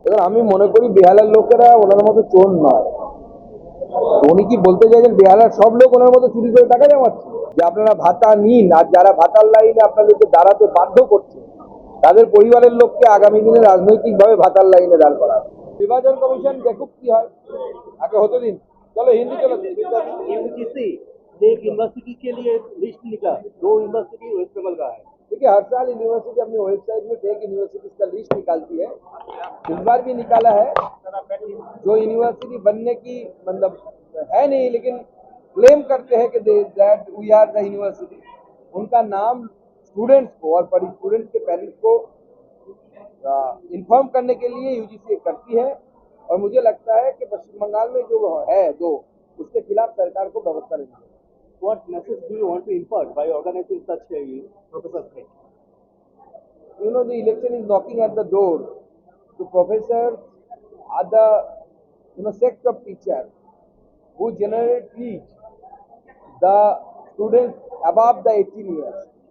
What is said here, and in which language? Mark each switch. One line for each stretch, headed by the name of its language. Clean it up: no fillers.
Bangla: এবার আমি মনে করি বেহালার লোকেরা ওনার মতো চোর নয়। উনি কি বলতে চাইছেন বেহালার সব লোক ওনার মতো চুরি করে টাকা জমাচ্ছে? যে আপনারা ভাতা নিন, আর যারা ভাতার লাইনে আপনাদেরকে দাঁড়াতে বাধ্য করছে তাদের পরিবারের লোককে আগামী দিনে রাজনৈতিকভাবে ভাতার লাইনে দাঁড় করা। विभाजन कमीशन देखुक की है आगे होते दिन।
Hindi: चलो हिंदी चलो। यूजीसी ने एक यूनिवर्सिटी के लिए लिस्ट निकाला, 2 यूनिवर्सिटी वेस्ट बंगाल का है। देखिए हर साल यूनिवर्सिटी अपनी वेबसाइट में फेक यूनिवर्सिटीज का लिस्ट निकालती है। इस बार भी निकाला है। जो यूनिवर्सिटी बनने की मतलब है नहीं लेकिन क्लेम करते हैं कि
English: that we are the university,
Hindi: उनका नाम स्टूडेंट्स को और स्टूडेंट्स के पेरेंट्स को इन्फॉर्म करने के लिए यूजीसी करती है। और मुझे लगता है कि पश्चिम बंगाल में जो है दो, उसके खिलाफ सरकार को व्यवस्था लेनी है।
English: What message do you want to impart by organizing such a professors meet? You know, the election is knocking at the door. The professors are the sect of teachers who generally teach the students above the 18 years.